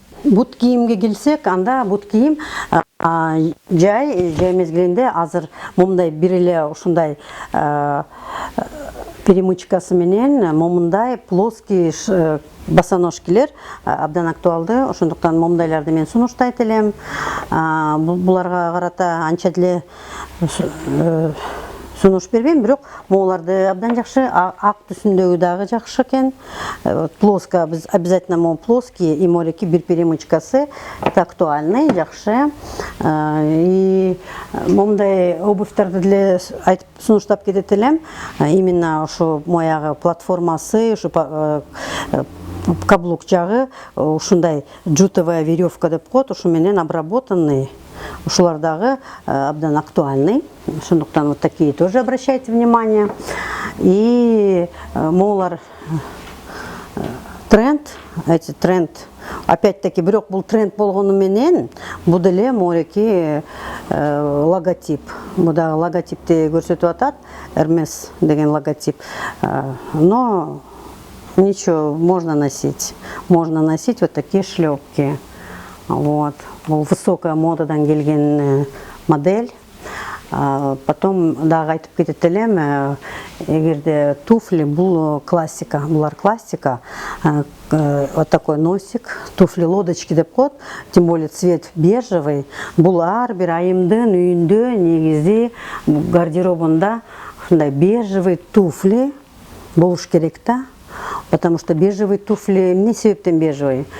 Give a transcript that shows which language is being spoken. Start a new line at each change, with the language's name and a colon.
Kyrgyz: Бут кийимге келсек, анда бут кийим жай мезгилинде азыр момундай бир эле ушундай перемычкасы менен момундай плоский босоножкилер абдан актуалды. Ошондуктан момундайларды мен сунуштайт элем. Буларга карата анча деле сунуш бербейм, бирок могуларды абдан жакшы, ак түсүндөгү дагы жакшы экен. Плоско, биз обязательно могу плоский и мореки бир перемычкасы, это актуальный, жакшы. И момундай обувьтарды деле айтып сунуштап кетет элем. Именно ошо моягы платформасы, ошо каблук жагы ушундай джутовая веревка деп коет, ушу менен обработанный. Ушулар дагы абдан актуальный. Ошондуктан
Russian: вот такие тоже обращайте внимание.
Kyrgyz: И могулар тренд, эти тренд, опять-таки, бирок бул тренд болгону менен, бул деле мореки логотип. Бул дагы логотипти көрсөтүп атат, Hermes деген логотип.
Russian: Но ничего, можно носить вот такие шлепки. Вот. Высокая модадан келген модель.
Kyrgyz: Потом дагы айтып кетет элем, эгерде туфли, бул классика, булар классика.
Russian: Вот такой носик, туфли лодочки
Kyrgyz: деп коет,
Russian: тем более цвет бежевый.
Kyrgyz: Бул ар бир айымдын үйүндө негизи гардеробунда ушундай бежевый туфли болуш керек да.
Russian: Потому что бежевый туфли,
Kyrgyz: эмне себептен бежевый?